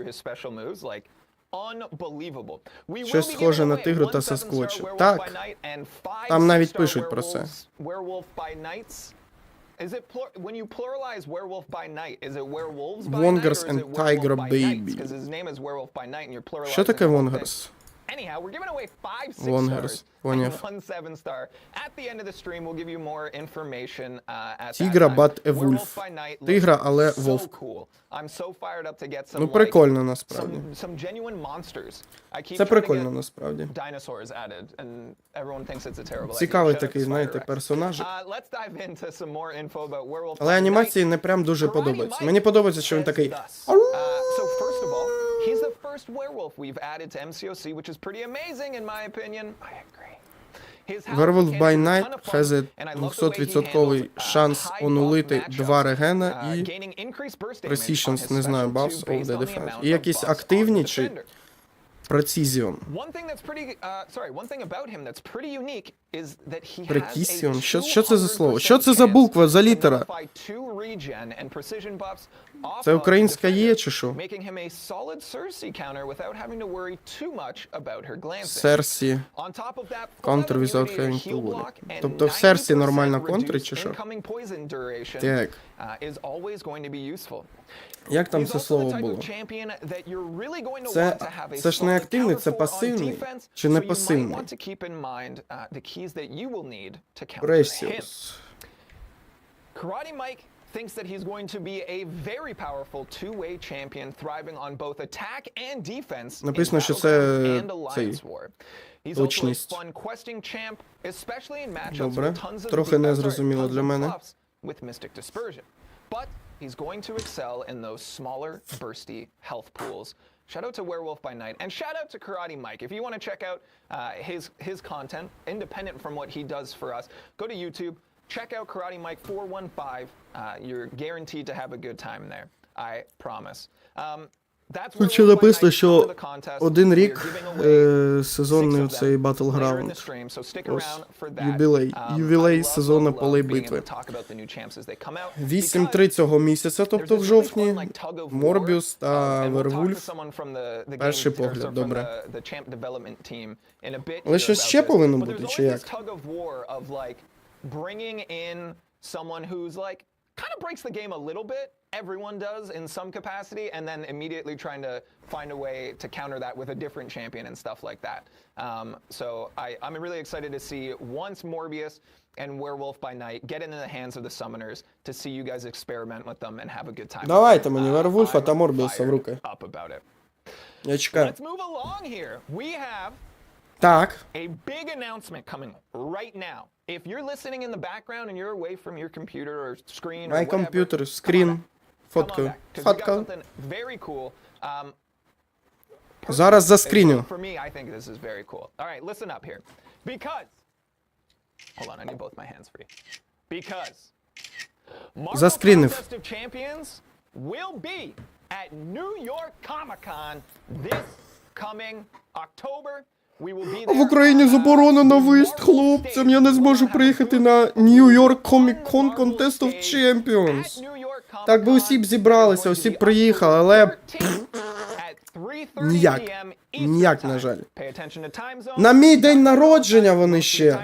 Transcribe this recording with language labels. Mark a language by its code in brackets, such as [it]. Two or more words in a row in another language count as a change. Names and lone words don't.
[uk] Щось схоже на тигру та Сасквотча. Так, там навіть пишуть про це. [en] Wongers and Tiger Baby. [uk] Що таке Wongers? [en] Anyhow, we're giving away 5 6-stars and 1 7-star. At the end of the stream, we'll give you more information at Тігра, but a wolf. [uk] Тигра, але вовк. Ну, прикольно, насправді. Це прикольно, насправді. Цікавий такий, знаєте, персонаж. Але анімації не прям дуже подобаються. Мені подобається, що він такий... [en] He's the first werewolf we've added to MCOC, which is pretty amazing in my opinion. I agree. Werewolf by Night has a 200% [uk] шанс онулити 2 регена і Precisions, не знаю, [en] buffs of the defense. [uk] І якісь активні чи Precision. Precision? Що це за слово? Що це за буква, за літера? Це українська є чи що? Серсі. [en] Counter without having to worry. [uk] Тобто в Серсі нормально контрить чи що? Так. Як там це слово було? Це ж не активний, це пасивний? Чи не пасивний? [en] Precious. Thinks that he's going to be a very powerful two-way champion thriving on both attack and defense [uk] Написано, що це цей точність. Добре. Трохи незрозуміло для мене. [en] He's going to excel in those smaller, bursty health pools. Shout out to Werewolf by Night, and shout out to Karate Mike. If you want to check out his content, independent from what he does for us, go to YouTube, check out Karate Mike 415. You're guaranteed to have a good time there. I promise. [uk] Тут написано, що один рік сезонний цей Battleground. Ось, ювілей сезону полей битви. 8-3 цього місяця, тобто в жовтні, Морбіус та Вервульф. Перший погляд, добре. Але щось ще повинно бути, чи як? [en] Kind of breaks the game a little bit. Everyone does in some capacity, and then immediately trying to find a way to counter that with a different champion and stuff like that. So I'm really excited to see once Morbius and Werewolf by Night get into the hands of the summoners to see you guys experiment with them and have a good time. [uk] Давайте мені Вервульфа та Морбіуса в руки. Я чекаю. [en] Let's move along here. We have [uk] Так. [en] a big announcement coming right now. If you're listening in the background and you're away from your computer or screen or My whatever, computer, screen, [uk] фотка. Фотка. [en] Very cool. [uk] Зараз заскріню. [en] For me, I think this is very cool. All right, listen up here. Because hold on, I need both my hands free. Because Marvel Contest of Champions will be at New York Comic-Con this coming October. [uk] В Україні заборонено виїзд хлопцям. Я не зможу приїхати на New York Comic Con Contest of Champions. Так би усі б зібралися, усі б приїхали, але ніяк. Ніяк, на жаль. На мій день народження вони ще.